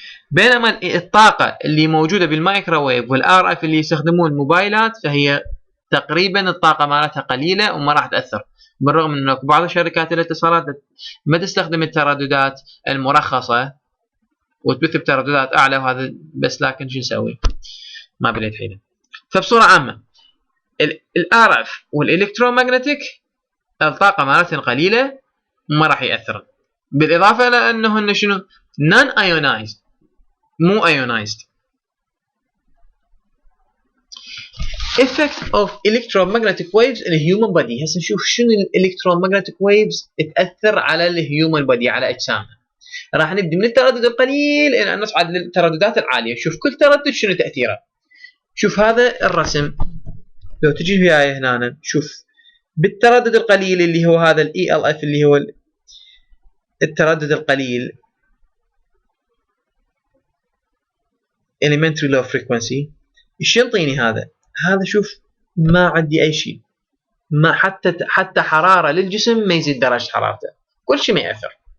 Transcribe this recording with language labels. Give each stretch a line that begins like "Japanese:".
Arabic: بينما الطاقة اللي موجودة بالمايكروويف والار اف اللي يستخدمون الموبايلات فهي تقريبا الطاقة مالتها قليلة وما راح تأثر، بالرغم من انه بعض شركات الاتصالات ما تستخدم الترددات المرخصة وتبث بترددات اعلى، وهذا بس لكن شو نسوي؟ ما بليت حيله. فبصورة عامة الار اف والالكترومagnetic الطاقة مالتهم قليلة وما راح يأثر، بالاضافة لانه شنو؟ نون ايونايزد مو ايونايزد.
English: effect of electromagnetic waves in a human body.
Arabic: هسه نشوف شنو
English: electromagnetic waves
Arabic: تأثر على الهيومن بودي، على اجسامنا. راح نبدي من التردد القليل الى ان نصعد للترددات العاليه. شوف كل تردد شنو تاثيره. شوف هذا الرسم لو تجي وياي هنا، شوف بالتردد القليل اللي هو هذا الاي ال اف اللي هو التردد القليل
English: elementary low frequency،
Arabic: ايش ينطيني هذا شوف ما عندي اي شيء، ما حتى حراره للجسم ما يزيد درجه حرارته، كل شيء ما ياثر.